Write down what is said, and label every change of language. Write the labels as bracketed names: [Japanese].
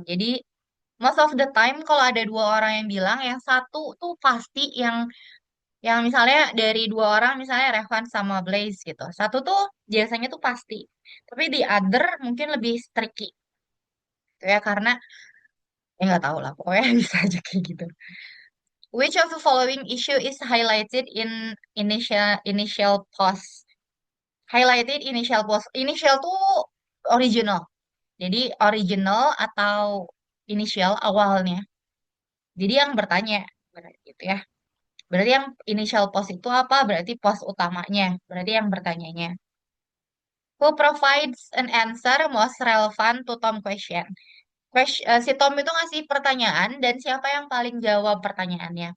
[Indonesian] Jadi [English] most of the time [Indonesian] kalau ada dua orang yang bilang, yang satu tuh pasti yang misalnya dari dua orang, misalnya Revan sama Blaze gitu. Satu tuh biasanya tuh pasti. Tapi [English] the other [Indonesian] mungkin lebih tricky gitu ya, karena ya nggak tahu lah, pokoknya bisa aja kayak gitu. [English] Which of the following issue is highlighted in initial post? [Indonesian] Highlighted initial post. Initial tuh original. Jadi original atau initial awalnya. Jadi yang bertanya berarti gitu ya. Berarti yang initial post itu apa? Berarti post utamanya. Berarti yang bertanyanya. [English] Who provides an answer most relevant to Tom question? [Indonesian] Si Tom itu ngasih pertanyaan dan siapa yang paling jawab pertanyaannya.